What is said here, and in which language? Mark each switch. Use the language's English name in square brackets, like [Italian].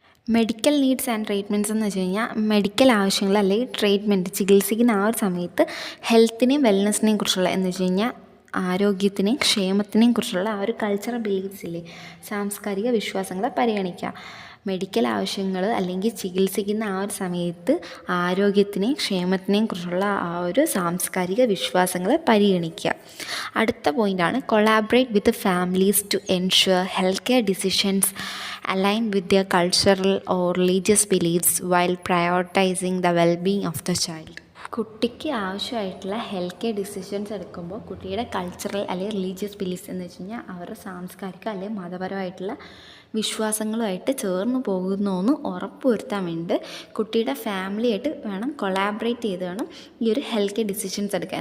[Malayalam] Medical needs and treatments എന്ന് വെച്ച് കഴിഞ്ഞാൽ മെഡിക്കൽ ആവശ്യങ്ങൾ അല്ലെങ്കിൽ ട്രീറ്റ്മെൻറ്റ് ചികിത്സിക്കുന്ന ആ ഒരു സമയത്ത് ഹെൽത്തിനെയും വെൽനെസ്സിനെയും കുറിച്ചുള്ള എന്ന് വെച്ച് കഴിഞ്ഞാൽ ആരോഗ്യത്തിനെയും ക്ഷേമത്തിനെയും കുറിച്ചുള്ള ആ ഒരു കൾച്ചറൽ ബിലീഫ്സ് ഇല്ലേ, സാംസ്കാരിക വിശ്വാസങ്ങളെ പരിഗണിക്കുക. മെഡിക്കൽ ആവശ്യങ്ങൾ അല്ലെങ്കിൽ ചികിത്സിക്കുന്ന ആ ഒരു സമയത്ത് ആരോഗ്യത്തിനെയും ക്ഷേമത്തിനെയും കുറിച്ചുള്ള ആ ഒരു സാംസ്കാരിക വിശ്വാസങ്ങളെ പരിഗണിക്കുക. അടുത്ത പോയിൻ്റാണ് [English] Collaborate with families to ensure health care decisions align with their cultural or religious beliefs while prioritizing the well-being of the child. [Malayalam] കുട്ടിക്ക് ആവശ്യമായിട്ടുള്ള ഹെൽത്ത് കെയർ ഡിസിഷൻസ് എടുക്കുമ്പോൾ കുട്ടിയുടെ കൾച്ചറൽ അല്ലെങ്കിൽ റിലീജിയസ് ബിലീഫ്സ് എന്ന് വെച്ച് കഴിഞ്ഞാൽ അവരുടെ സാംസ്കാരിക അല്ലെങ്കിൽ മതപരമായിട്ടുള്ള വിശ്വാസങ്ങളുമായിട്ട് ചേർന്ന് പോകുന്നുവെന്ന് ഉറപ്പ് വരുത്താൻ വേണ്ടി കുട്ടിയുടെ ഫാമിലിയായിട്ട് വേണം കൊളാബറേറ്റ് ചെയ്ത് വേണം ഈ ഒരു ഹെൽത്ത് കെയർ ഡിസിഷൻസ് എടുക്കുക.